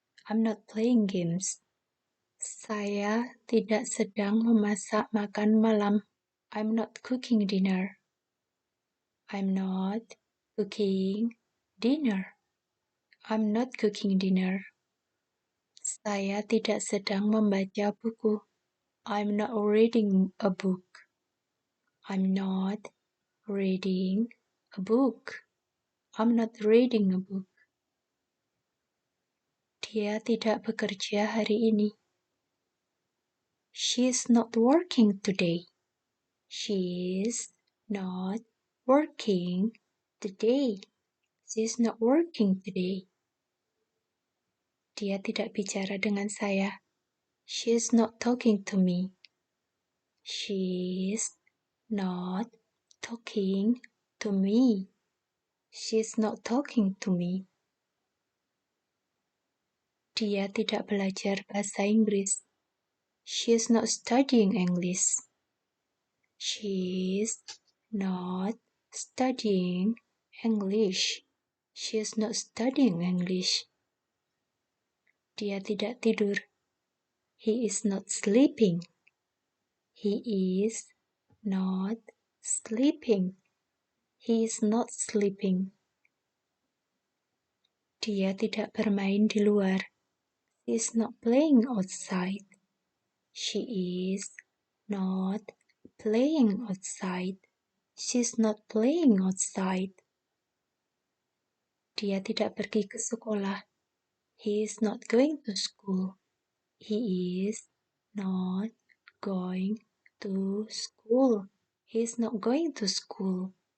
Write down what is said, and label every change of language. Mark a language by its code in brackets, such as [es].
[en] I'm not playing games. [id] Saya tidak sedang memasak makan malam. [en] I'm not cooking dinner. I'm not cooking dinner. I'm not cooking dinner. [id] Saya tidak sedang membaca buku. [en] I'm not reading a book. I'm not reading a book. I'm not reading a book. [id] Dia tidak bekerja hari ini. [en] She's not working today. She's not working today. She's not working today. [id] Dia tidak bicara dengan saya. [en] She's not talking to me. She's not talking to me. She's not talking to me. [id] Dia tidak belajar bahasa Inggris. [en] She's not studying English. She's not studying English. She's not studying English. [id] Dia tidak tidur. [en] He is not sleeping. He is not sleeping. He is not sleeping. [id] Dia tidak bermain di luar. [en] She is not playing outside. She is not playing outside. She's not playing outside. [id] Dia tidak pergi ke sekolah. [en] He is not going to school. He is not going to school. He is not going to school.